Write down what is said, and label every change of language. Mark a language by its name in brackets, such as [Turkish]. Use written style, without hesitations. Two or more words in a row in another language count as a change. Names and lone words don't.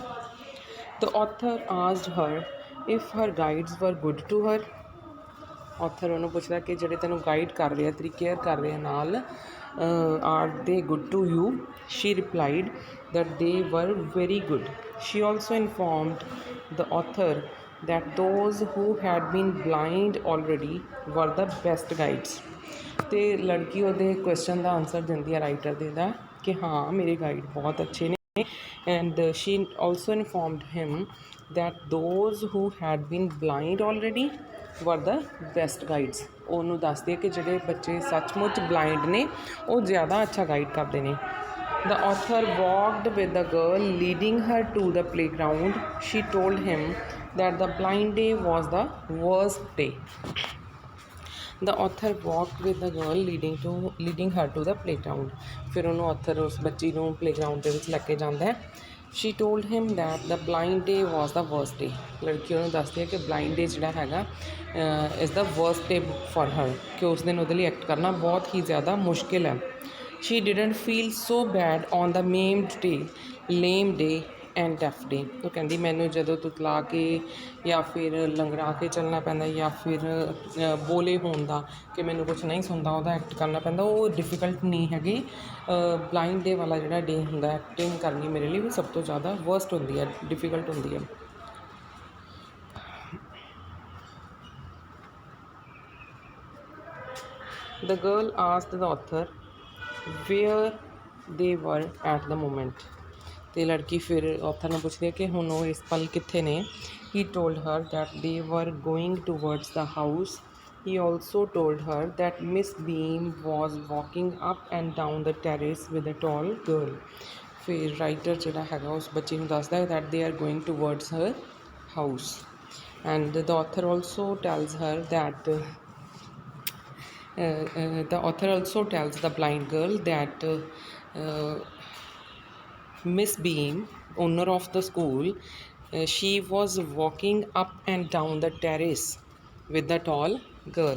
[English] The author asked her if her guides were good to her. [Punjabi] ਆਥਰ ਉਹਨੂੰ ਪੁੱਛਦਾ ਕਿ ਜਿਹੜੇ ਤੈਨੂੰ ਗਾਈਡ ਕਰ ਰਹੇ ਆ, ਤੇਰੀ ਕੇਅਰ ਕਰ ਰਹੇ ਆ ਨਾਲ, [English] are they good to you. She replied that they were very good. She also informed the author that those who had been blind already were the best guides। [Punjabi] ਤੇ ਲੜਕੀ ਉਹਦੇ ਕੁਐਸਚਨ ਦਾ ਆਨਸਰ ਦਿੰਦੀ ਹੈ ਰਾਈਟਰ ਦੇ ਦਾ ਕਿ ਹਾਂ ਮੇਰੇ ਗਾਈਡ ਬਹੁਤ ਅੱਛੇ ਨੇ। [English] And she also informed him that those who had been blind already were the best guides। [Punjabi] ਉਹਨੂੰ ਦੱਸਦੀ ਹੈ ਕਿ ਜਿਹੜੇ ਬੱਚੇ ਸੱਚਮੁੱਚ ਬਲਾਈਂਡ ਨੇ ਉਹ ਜ਼ਿਆਦਾ ਅੱਛਾ ਗਾਈਡ ਕਰਦੇ ਨੇ। [English] The author walked with the girl, leading her to the playground। She told him that the blind day was the worst day। The author walked with the girl, leading her to the playground। [Punjabi] ਫਿਰ ਉਹਨੂੰ author ਉਸ ਬੱਚੀ ਨੂੰ playground ਦੇ ਵਿੱਚ ਲੈ ਕੇ ਜਾਂਦਾ ਹੈ। [English] She told him that the blind day was the worst day। [Punjabi] ਲੜਕੀ ਉਹਨੂੰ ਦੱਸਦੀ ਹੈ ਕਿ [English] blind day [Punjabi] ਜਿਹੜਾ ਹੈਗਾ [English] is the worst day for her, [Punjabi] ਕਿ ਉਸ ਦਿਨ ਉਹਦੇ ਲਈ ਐਕਟ ਕਰਨਾ ਬਹੁਤ ਹੀ ਜ਼ਿਆਦਾ ਮੁਸ਼ਕਿਲ ਹੈ। [English] She didn't feel so bad on the lame day and deaf day। [Punjabi] ਉਹ ਕਹਿੰਦੀ ਮੈਨੂੰ ਜਦੋਂ ਤੁਤਲਾ ਕੇ ਜਾਂ ਫਿਰ ਲੰਗੜਾ ਕੇ ਚੱਲਣਾ ਪੈਂਦਾ ਜਾਂ ਫਿਰ ਬੋਲੇ ਹੋਣ ਦਾ ਕਿ ਮੈਨੂੰ ਕੁਛ ਨਹੀਂ ਸੁਣਦਾ ਉਹਦਾ ਐਕਟ ਕਰਨਾ ਪੈਂਦਾ, ਉਹ ਡਿਫੀਕਲਟ ਨਹੀਂ ਹੈਗੀ। [English] blind day [Punjabi] ਵਾਲਾ ਜਿਹੜਾ ਡੇ ਹੁੰਦਾ ਐਕਟਿੰਗ ਕਰਨੀ ਮੇਰੇ ਲਈ ਵੀ ਸਭ ਤੋਂ ਜ਼ਿਆਦਾ ਵਰਸਟ ਹੁੰਦੀ ਹੈ, ਡਿਫੀਕਲਟ ਹੁੰਦੀ ਹੈ। [English] The girl asked the author where they were at the moment। [Punjabi] ਤੇ ਲੜਕੀ ਫਿਰ author ਨੂੰ ਪੁੱਛਦੀ ਹੈ ਕਿ ਹੁਣ ਉਹ ਇਸ ਪਲ ਕਿੱਥੇ ਨੇ। [English] He told her that they were going towards the house। He also told her that Miss Beam was walking up and down the terrace with a tall girl। [Punjabi] ਫਿਰ ਰਾਈਟਰ ਜਿਹੜਾ ਹੈਗਾ ਉਸ ਬੱਚੀ ਨੂੰ ਦੱਸਦਾ ਹੈ [English] that they are going towards her house। and the author also tells her that the author also tells the blind girl that Miss Beam, owner of the school, she was walking up and down the terrace with the tall girl।